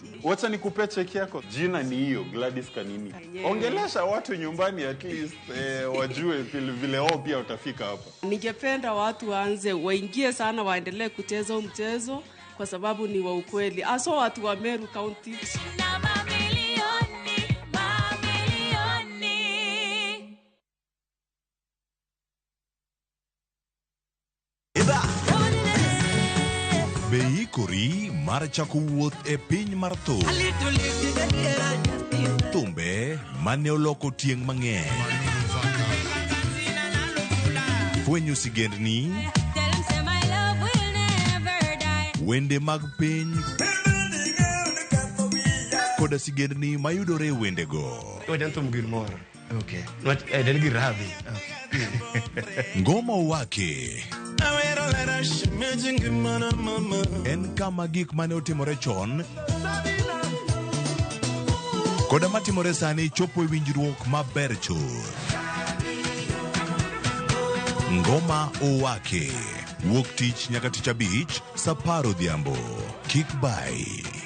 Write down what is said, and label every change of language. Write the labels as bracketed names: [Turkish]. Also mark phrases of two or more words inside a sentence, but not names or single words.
[Swahili] Wacha nikupe cheki yako. Jina ni hiyo Gladys Kanini. Ongelesha watu nyumbani [English] at least [Swahili] wajue vile wao pia utafika hapa. Ningependa watu waingie sana waendelee kucheza mchezo kwa sababu ni wa ukweli. Aso watu wa Meru County. [Luo (Kenya and Tanzania)] Beikuri mar chako wuoth e piny mar thum. Thumbe mane oloko tieng' mang'eny. Fwenyo sigendni. Wende mag piny. Koda sigendni mayudore wendego. Thum gilmoro. Okay. Den gi radhi. Ngoma wake. En kama gik mane otimore chon koda matimore sani chopo e winjruok maber chuth. Ngoma owake wuok tich nyaka tich abich saa 10 odhiambo. Kik bai.